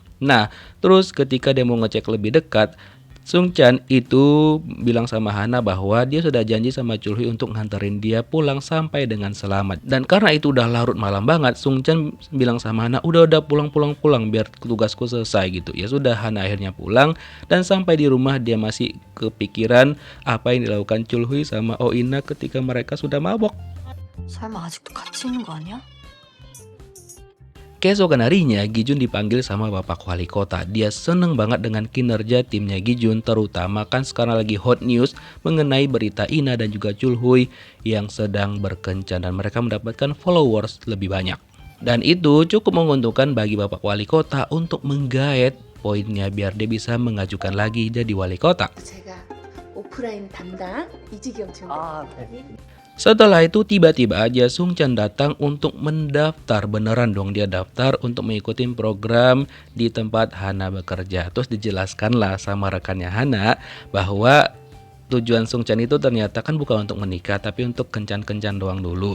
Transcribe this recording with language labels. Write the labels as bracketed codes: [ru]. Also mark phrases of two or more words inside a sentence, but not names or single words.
[id] Nah terus ketika dia mau ngecek lebih dekat, Sung Chan itu bilang sama Hana bahwa dia sudah janji sama Chul Hui untuk nganterin dia pulang sampai dengan selamat. Dan karena itu udah larut malam banget, Sung Chan bilang sama Hana, udah pulang biar tugasku selesai gitu. Ya sudah, Hana akhirnya pulang dan sampai di rumah dia masih kepikiran apa yang dilakukan Chul Hui sama Oh Ina ketika mereka sudah mabok. [ko] 설마 아직도 같이 있는 거 아니야? [id] Keesokan harinya, Gijun dipanggil sama Bapak Wali Kota. Dia seneng banget dengan kinerja timnya Gijun, terutama kan sekarang lagi [en] hot news [id] mengenai berita Ina dan juga Chul Hui yang sedang berkencan dan mereka mendapatkan followers lebih banyak. Dan itu cukup menguntungkan bagi Bapak Wali Kota untuk menggaet poinnya biar dia bisa mengajukan lagi jadi wali kota. [ko] 제가 오프라인 담당 이지경 지원. [id] Setelah itu tiba-tiba aja Sung Chan datang untuk mendaftar. Beneran dong dia daftar untuk mengikuti program di tempat Hana bekerja. Terus dijelaskanlah sama rekannya Hana bahwa tujuan Sung Chan itu ternyata kan bukan untuk menikah tapi untuk kencan-kencan doang dulu.